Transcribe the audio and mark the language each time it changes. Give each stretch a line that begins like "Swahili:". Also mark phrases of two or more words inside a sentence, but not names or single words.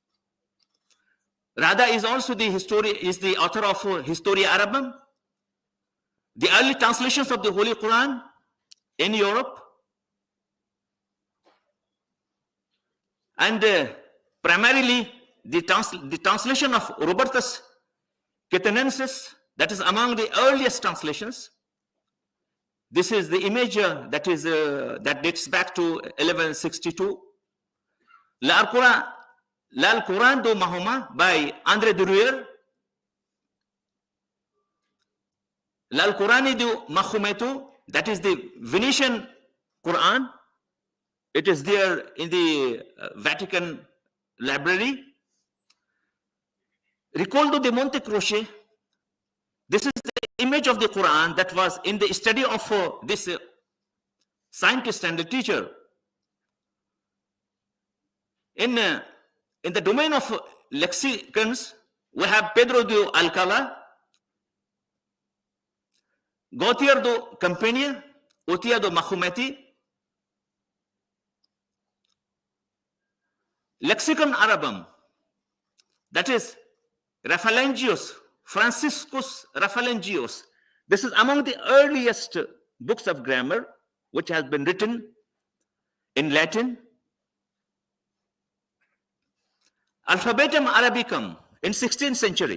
English: Rada is also the author of Historia Arabum, the early translations of the Holy Quran in Europe, and primarily the translation of Robertus Catanensis, that is among the earliest translations. This is the image that dates back to 1162. L'Alquran de Mahoma by André de Ruyer. L'Alqurani de Mahometo, that is the Venetian Quran. It is there in the Vatican Library. Ricoldo de Monte Croce. This is the image of the Quran that was in the study of this scientist and the teacher. In the domain of lexicons, we have Pedro de Alcala, Gautier de Campania, Otia de Mahometi, Lexicon Arabum, that is Raphaelangius, Franciscus Raphaelangius. This is among the earliest books of grammar which has been written in Latin. Alphabetum Arabicum in 16th century.